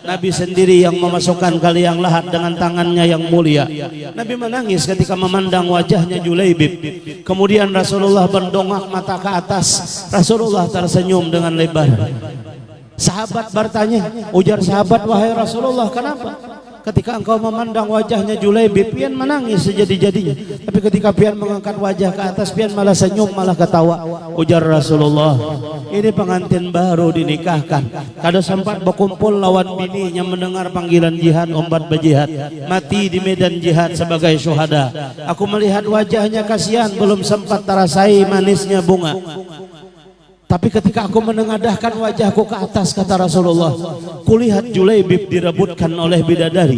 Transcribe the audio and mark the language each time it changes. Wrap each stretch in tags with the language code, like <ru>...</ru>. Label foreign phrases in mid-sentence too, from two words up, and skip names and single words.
<id>Nabi sendiri yang memasukkan ke liang lahat dengan tangannya yang mulia. Nabi menangis ketika memandang wajahnya Julaibib. Kemudian Rasulullah mendongak mata ke atas, Rasulullah tersenyum dengan lebar.</id> <bjn>Sahabat bertanya, ujar sahabat, wahai Rasulullah, kenapa?</bjn> <id>Ketika engkau memandang wajahnya Julaibib,</id> <bjn>pian menangis sejadi-jadinya, tapi ketika pian mengangkat wajah ke atas, pian malah senyum, malah ketawa. Ujar Rasulullah, ini pengantin baru dinikahkan, kada sempat berkumpul lawan bininya mendengar panggilan jihad, umbat berjihad, mati di medan jihad sebagai syuhada.</bjn> <id>Aku melihat wajahnya kasihan, belum sempat terasai manisnya bunga. Tapi ketika aku menengadahkan wajahku ke atas, kata Rasulullah, kulihat Julaibib direbutkan oleh bidadari.</id>